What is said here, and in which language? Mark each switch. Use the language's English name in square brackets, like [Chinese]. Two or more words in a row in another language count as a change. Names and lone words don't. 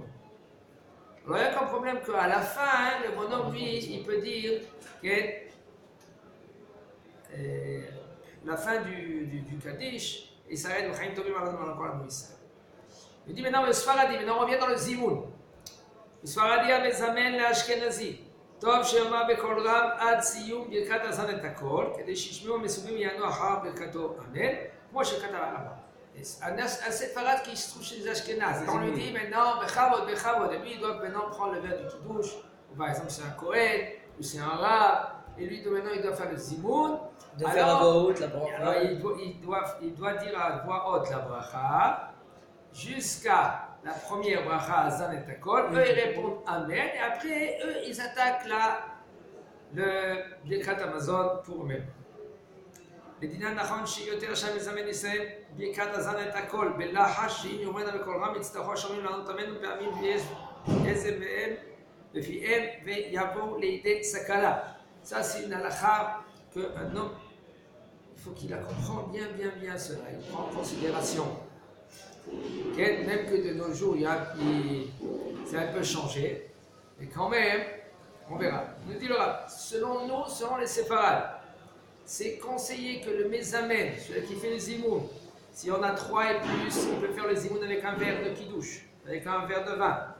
[French] Alors, il y a qu'un problème qu'à la fin, le bonhomme, lui, il peut dire que la fin du Kaddish, il s'arrête au [Hebrew] חיים טובים עלינו על כל עמו ישראל. [French] Il dit maintenant le Sfaradi, maintenant on revient dans le Zimoun. Le Sfaradi a mezamen l'Ashkenazi. [Hebrew] טוב שיאמר בקול רם עד סיום ברכת הזן את הכל, כדי שישמעו המסובים ויענו אחר ברכתו אמן, כמו שכתב הרמב"ם. [French] Un séfarade qui se trouve chez les Ashkénazes. On lui dit maintenant, Bechavod, et lui il doit maintenant prendre le verre du Kiddush, ou par exemple c'est un Kohen, ou c'est un Rav, et lui maintenant il doit faire le Zimoun. De faire à voix haute la bracha. Alors il doit dire à voix haute la bracha, jusqu'à la première bracha à [Hebrew] זן את הכל. [French] Eux ils répondent Amen, et après eux ils attaquent le [Hebrew] ברכת המזון [French] pour eux-mêmes. [Hebrew] לדינה נכון שיותר שם מזמן ישראל ברכת הזן את הכל בלחש שאם יאמרנה בקול רם יצטרכו השומעים לענות אמנו פעמים ויש איזה מהם בפיהם ויבואו לידי סכנה. [French] Ça c'est une halakha qu'un homme il faut qu'il la comprenne bien cela, il prend en considération. Même que de nos jours c'est un peu changé, mais quand même on verra. Il nous dit le Rav, selon nous, selon les séfarades, c'est conseillé que le mézamen, celui qui fait le zimoun, si on a 3 et plus, il peut faire le zimoun avec un verre de kidouche, avec un verre de vin.